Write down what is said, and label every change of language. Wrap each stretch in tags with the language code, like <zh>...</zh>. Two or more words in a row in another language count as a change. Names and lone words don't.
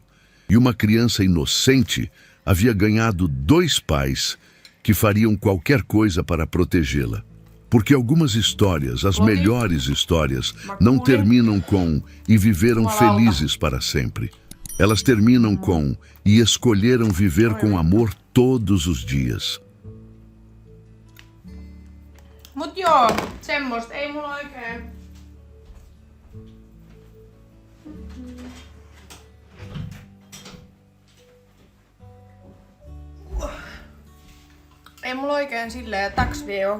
<pt>E uma criança inocente havia ganhado 2 pais que fariam qualquer coisa para protegê-la. Porque algumas histórias, as melhores histórias, não terminam com "e viveram felizes para sempre". Elas terminam com "e escolheram viver com amor todos os dias".</pt> <fi>Mut joo, semmoista ei mulla oikein. Ei mulla oikein silleen taksvie.</fi>